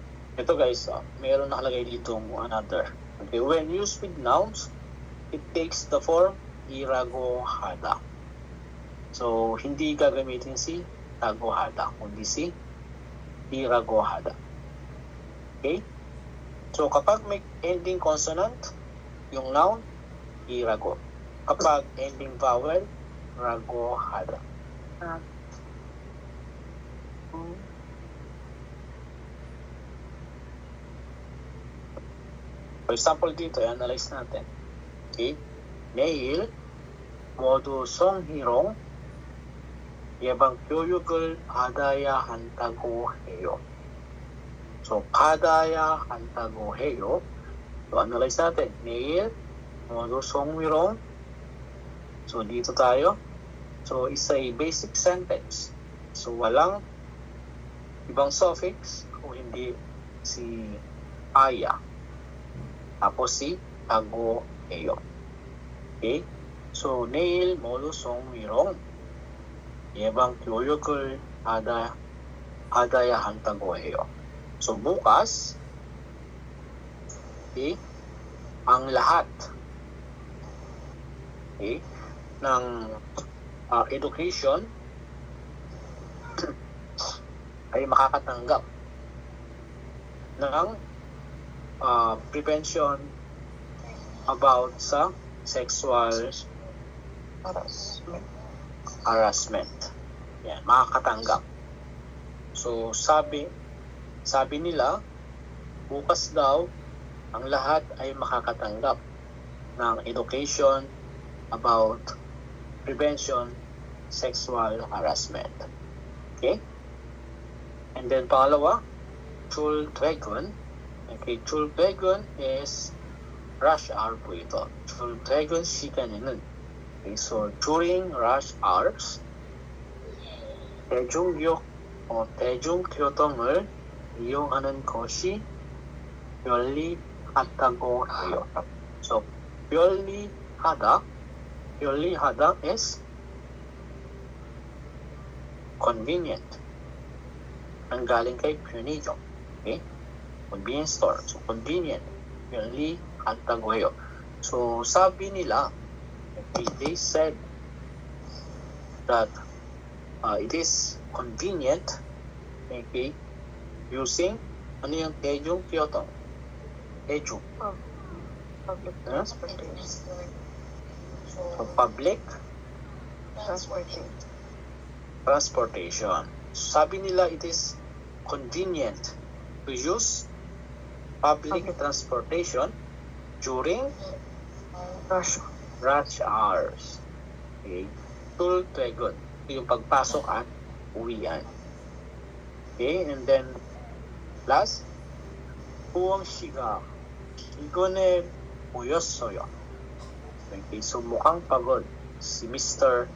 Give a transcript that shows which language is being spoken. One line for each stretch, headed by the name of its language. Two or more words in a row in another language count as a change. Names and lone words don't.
Filipino: Ito guys, mayroon nakalagay dito another.
English: Okay, when used with nouns, it takes the form
Korean: 이라고 하다.
Filipino: So, hindi gagamitin si
Korean: 다고 하다,
Filipino: kundi si
Korean: 이라고 하다.
Filipino: Okay? So, kapag may ending consonant, yung noun, irago. Kapag ending vowel,
Korean: 라고 하다.
English: For example
Filipino: dito, i-analyze natin. Okay?
Korean: 내일 모두 성희롱 예방 교육을 받아야 한다고 해요. So, 받아야 한다고 해요.
Filipino: So, analyze natin.
Korean: 내일 modu 성희롱.
Filipino: So, dito tayo.
English: So, it's a basic sentence. So,
Filipino: walang ibang suffix kung hindi si aya. Tapos si
Korean: 다고 해요.
Filipino: Okay? So,
Korean: 내일 모두 성희롱 예방 교육을 받아야 한다고 해요.
Filipino: So, bukas, okay, ang lahat, okay, ng education ay makakatanggap ng prevention about sa
English: sexual harassment.
Filipino: Yan, makakatanggap. So, sabi nila, bukas daw, ang lahat ay makakatanggap ng education
English: about prevention sexual harassment. Okay? And then,
Filipino: pangalawa,
Korean: 출퇴근.
English: Okay, 출퇴근 is rush hour
Filipino: po ito.
Korean: 출퇴근 시간에는,
English: okay, so during rush hours,
Korean: 대중교통을 이용하는 것이 편리하다고 해요.
English: So, 편리하다 is convenient.
Filipino: Ang galing kay 편의점. Okay?
English: Convenience store. So, convenient.
Korean: 편리하다고 해요.
Filipino: So, sabi nila,
English: okay, they said that it is convenient, okay, using
Filipino: ano yung
English: 대중교통?
Korean: 대중.
English: Public transportation. So, public transportation. Sabi nila it is convenient to use public transportation during rush hours.
Korean: Okay. 출퇴근.
Filipino: Yung pagpasok at uwian.
English: Okay, and then last,
Korean: 후원 씨가 이번에 보였어요.
Filipino: Okay, so mukhang pagod si Mr.